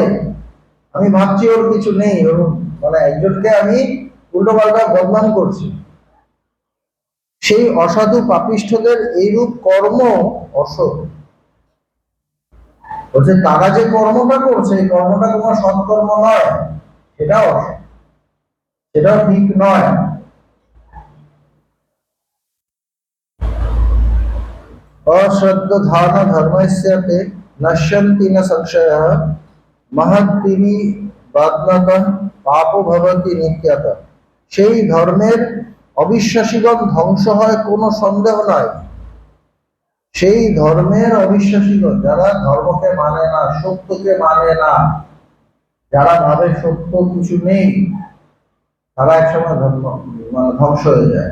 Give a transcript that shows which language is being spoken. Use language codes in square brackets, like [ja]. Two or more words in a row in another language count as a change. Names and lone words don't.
[bn] আমি ভাবছি ওর কিছু নেই, ওর মানে একজনকে আমি উল্টোপাল্টা বদনাম করছি। সেই অসাধু পাপিষ্ঠদের এইরূপ কর্ম অসৎ। বলছে তারা যে কর্মটা করছে, এই কর্মটা কোনো সৎকর্ম নয়, সেটাও অসৎ, সেটাও ঠিক নয়। [sa] अश्रद्धान धर्मस्य ते नश्यन्ति न संशयः महद्दिवि बाध्नतः पापो भवति नित्यतः। [bn] সেই ধর্মের অবিশ্বাসীগণ ধ্বংস হয় কোনো সন্দেহ নাই। সেই ধর্মের অবিশ্বাসীগণ, যারা ধর্মকে মানে না, সত্যকে মানে না, যারা ভাবে সত্য কিছু নেই, তারা একসময় ধর্ম ধ্বংস হয়ে যায়।